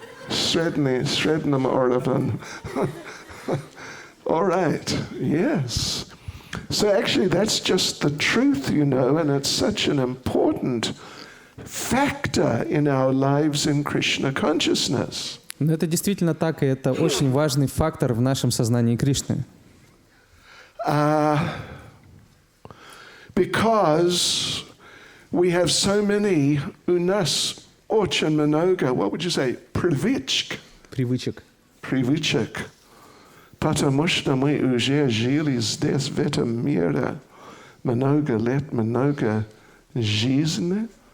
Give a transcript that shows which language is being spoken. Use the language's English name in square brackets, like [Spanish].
[Russian] Средним уровнем. [English] All right, yes. So actually that's just the truth, you know, and it's such an important factor in our lives in Krishna consciousness. [Russian] Но это действительно так, и это очень важный фактор в нашем сознании Кришны. [English] Because we have so many [Russian] у нас очень много, [English] what would you say, [Russian] привычек. Привычек. Потому что мы уже жили здесь, в этом мире, много лет, много жизни.